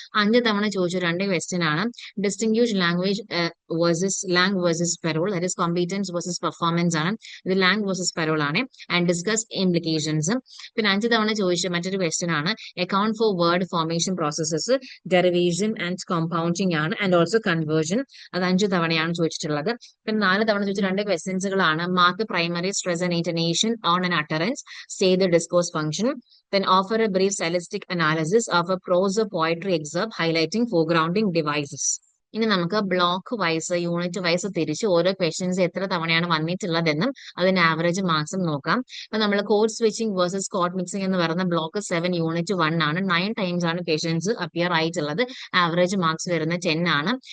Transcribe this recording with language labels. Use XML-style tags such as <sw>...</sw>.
<ml>5 തവണ ചോദിച്ച 2 ക്വസ്റ്റ്യൻ ആണ്</ml> <en>Distinguish language versus parole, that is competence versus performance ആണ്. ഇത് langue versus parole ആണ്. And discuss implications.</en> <ml>പിന്നെ 5 തവണ ചോദിച്ച മറ്റൊരു ക്വസ്റ്റ്യൻ ആണ്</ml> <en>Account for word formation processes, derivation and compounding ആണ്. And also conversion.</en> <ml>അത് 5 തവണയാണ് ചോദിച്ചിട്ടുള്ളത്. പിന്നെ 4 തവണ ചോദിച്ച 2 ക്വസ്റ്റ്യൻസുകളാണ്</ml> <en>Mark primary stress and intonation on an utterance, say the discourse function, then offer a brief stylistic analysis of a prose or poetry excerpt highlighting foregrounding devices.</en> <ml>ഇനി നമുക്ക് block wise unit wise തിരിച്ച് ഓരോ ക്വസ്റ്റ്യൻസ് എത്ര തവണയാണ് വന്നിട്ടുള്ളതെന്നും അതിന്റെ average മാർക്സും നോക്കാം. അപ്പൊ നമ്മൾ code switching versus code mixing എന്ന് പറയുന്ന ബ്ലോക്ക് 7 യൂണിറ്റ് 1 ആണ്. 9 ടൈംസ് ആണ് ക്വസ്റ്റ്യൻസ് അപ്പിയർ ആയിട്ടുള്ളത്. ആവറേജ് മാർക്സ് വരുന്ന 10 ആണ്.</ml>